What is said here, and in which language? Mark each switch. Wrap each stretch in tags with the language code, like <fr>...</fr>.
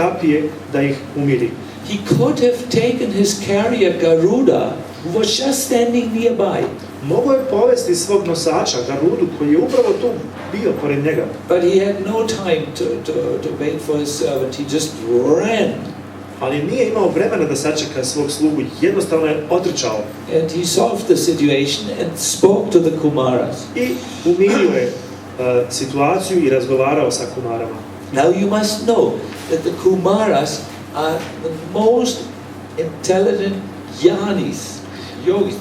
<bs>kapije da ih umiri.</bs> <en>He could have taken his carrier Garuda, who was just standing nearby.</en> <bs>Mogao je povesti svog nosača Garudu koji je upravo tu bio pored njega.</bs> <en>But he had no time to wait for his servant. He just ran.</en> <bs>Ali nije imao vremena da sačeka svog slugu, jednostavno je otrčao.</bs> <en>And he solved the situation and spoke to the Kumaras.</en> <bs>I umirio je situaciju i razgovarao sa Kumarama.</bs> <en>Now you must know that the Kumaras are the most intelligent jnanis, yogis.</en>